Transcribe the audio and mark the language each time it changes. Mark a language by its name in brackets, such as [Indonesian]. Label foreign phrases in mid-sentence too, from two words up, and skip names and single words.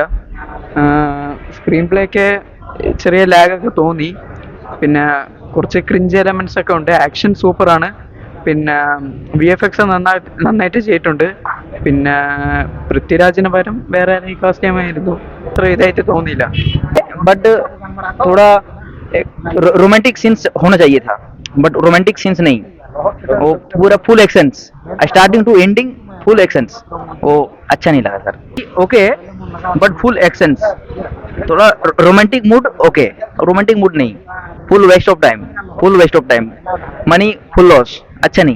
[English] screen play [Malayalam] ഒക്കെ ചെറിയ ലാഗൊക്കെ തോന്നി. പിന്നെ കുറച്ച് [English] cringe elements [Malayalam] ഒക്കെ ഉണ്ട്. ആക്ഷൻ സൂപ്പറാണ്. പിന്നെ VFX നന്നായിട്ട് ചെയ്തിട്ടുണ്ട്. പിന്നെ പൃഥ്വിരാജിന് പകരം വേറെ ആരെയും കാസ്റ്റ് ചെയ്യാമായിരുന്നു. അത്ര ഇതായിട്ട് തോന്നിയില്ല. [Hindi] बट थोड़ा [English] romantic scenes [Hindi] होना चाहिए था, [English] but romantic scenes [Hindi] नहीं, वो पूरा [English] full actions starting to ending full actions, [Hindi] वो अच्छा नहीं लगा सर. [English] okay, but full actions, थोड़ा romantic mood okay, romantic mood नहीं, full waste of time, money full loss, [Hindi] अच्छा नहीं.